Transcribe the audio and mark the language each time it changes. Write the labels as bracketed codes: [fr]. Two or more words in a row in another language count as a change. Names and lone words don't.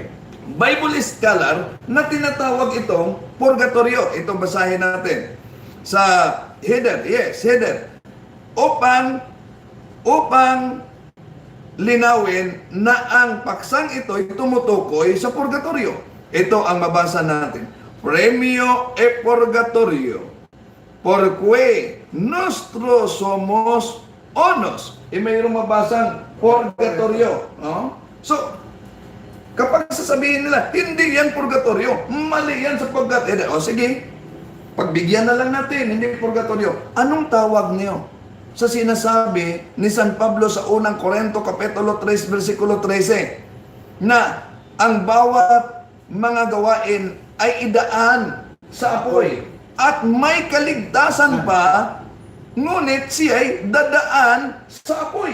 [en] Bible scholar [tl] na tinatawag itong purgatorio. Ito basahin natin sa header. [en] Yes, header. [tl] Upang linawin na ang paksang ito ay tumutukoy sa purgatorio. Ito ang mabasa natin. Premio e purgatorio, porque nostro somos onos. Mayroong mabasang purgatorio. No? So, Kapag sasabihin nila, hindi yan purgatorio, mali yan sapagkat, o sige, pagbigyan na lang natin, hindi purgatorio. Anong tawag niyo sa sinasabi ni San Pablo sa unang Korinto, Kapitulo 3, versikulo 13, na ang bawat mga gawain ay idaan sa apoy at may kaligtasan pa, ngunit siya'y dadaan sa apoy.